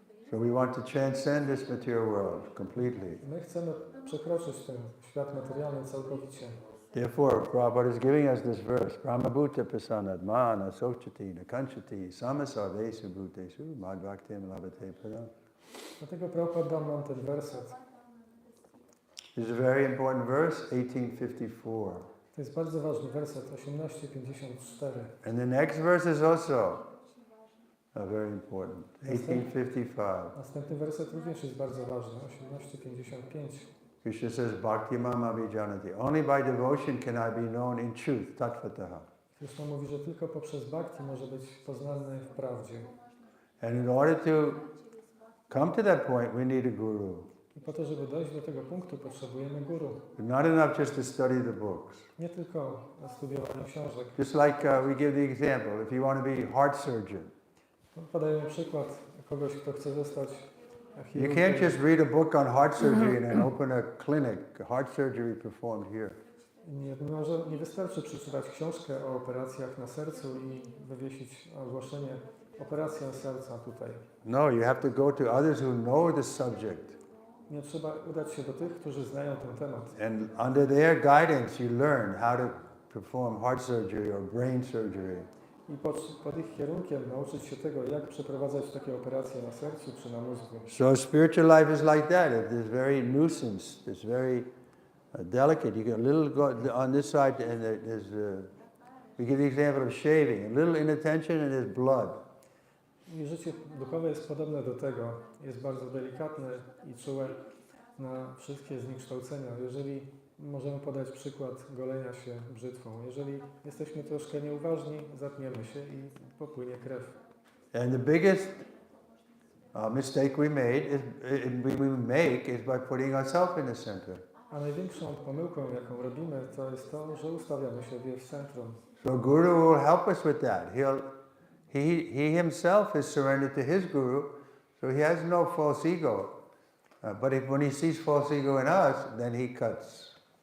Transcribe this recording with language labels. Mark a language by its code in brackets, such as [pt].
[en] So we want to transcend this material world completely. [pl] My chcemy przekroczyć ten świat materialny całkowicie. [en] Therefore, Prabhupada is giving us this verse, [sa] Brahmabhuta prasanad mana sochati nakanchati samasarvesu bhutesu madhvaktim labhate padam. [pl] Dlatego Prabhupada dał nam ten werset. [en] This is a very important verse, 1854. [pl] To jest bardzo ważny werset, 18:54. [en] And the next verse is also very important, 1855. [pl] Następny werset również jest bardzo ważny, 18:55. [en] Krishna says, [sa] Bhakti mama vijanati. [en] Only by devotion can I be known in truth, tattvataha. [pl] Krishna mówi, że tylko poprzez bhakti może być poznany w prawdzie. [en] And in order to come to that point, we need a guru. [pl] I po to, żeby dojść do tego punktu, potrzebujemy guru. [en] Not enough just to study the books. [pl] Nie tylko studiowanie książek. [en] Just like we give the example, if you want to be heart surgeon, [pl] Podajemy przykład kogoś, kto chce zostać [en] you [pl] chirurgiem. [en] can't just read a book on heart surgery and then open a clinic, heart surgery performed here. [pl] Nie wystarczy przeczytać książkę o operacjach na sercu i wywiesić ogłoszenie operacja serca tutaj. [en] No, you have to go to others who know the subject. [pl] Nie trzeba udać się do tych, którzy znają ten temat. [en] And under their guidance you learn how to perform heart surgery or brain surgery. [pl] I pod ich kierunkiem nauczyć się tego, jak przeprowadzać takie operacje na sercu czy na mózgu. [en] So spiritual life is like that. It's very nuisance. It's very delicate. You get a little go on this side, and there's we give the example of shaving. A little inattention, and there's blood. [pl] I życie duchowe jest podobne do tego. Jest bardzo delikatne i czułe na wszystkie zniekształcenia. Jeżeli możemy podać przykład golenia się brzytwą. Jeżeli jesteśmy troszkę nieuważni, zatniemy się i popłynie krew. [en] And the biggest mistake we make is by putting ourselves in the center. [pl] A największą pomyłką, jaką robimy, to jest to, że ustawiamy siebie w centrum. [en] So Guru will help us with that. He himself is surrendered to his Guru, So he has no false ego. But when he sees false ego in us, then he cuts.